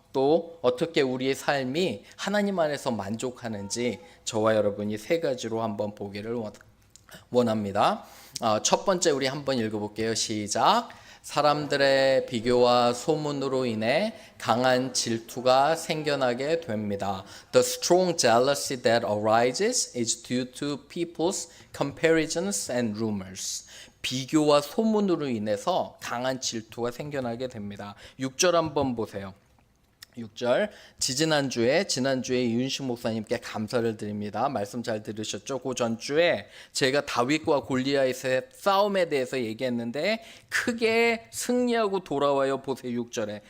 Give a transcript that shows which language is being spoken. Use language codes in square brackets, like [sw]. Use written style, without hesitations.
[ko] 또 어떻게 우리의 삶이 하나님 안에서 만족하는지 저와 여러분이 세 가지로 한번 보기를 원합니다. 첫 번째 우리 한번 읽어볼게요. 시작. 사람들의 비교와 소문으로 인해 강한 질투가 생겨나게 됩니다. [en] The strong jealousy that arises is due to people's comparisons and rumors. [ko] 비교와 소문으로 인해서 강한 질투가 생겨나게 됩니다. 6절 한번 보세요. 6절 지난주에 윤식 목사님께 감사를 드립니다. 말씀 잘 들으셨죠? 그 전주에 제가 다윗과 골리앗의 싸움에 대해서 얘기했는데 크게 승리하고 돌아와요. 보세요. 6절에.